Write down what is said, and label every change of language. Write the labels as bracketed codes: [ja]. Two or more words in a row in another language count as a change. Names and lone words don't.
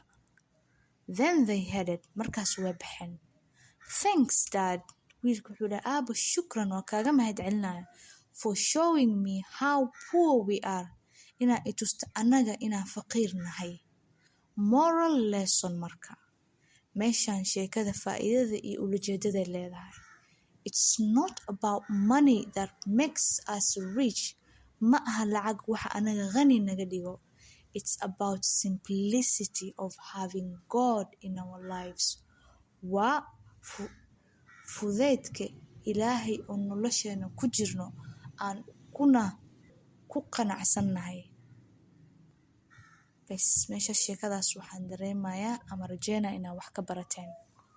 [en] Then they headed. [so] Markaas way baxeen. [en] Thanks, Dad. [so] Wiilku wuxuu dhahay, aabbo shukran waa kaaga mahadcelinaya [en] for showing me how poor we are. [so] Inaa i tusta anaga inaan faqiir nahay. [en] Moral lesson marka. [so] Meeshaan sheekada faa'iidada iyo ulajeedada leedahay. [en] It's not about money that makes us rich. [so] Ma aha lacag waxa anaga qani naga dhigo. [en] It's about simplicity of having God in our lives. [so] Waa fudeedka Ilaahay oo nolosheena ku jirno aan ku qanacsannahay. Bas meesha sheekadaas waxaan dareemayaa ama rajeynaa inaa wax ka barateen.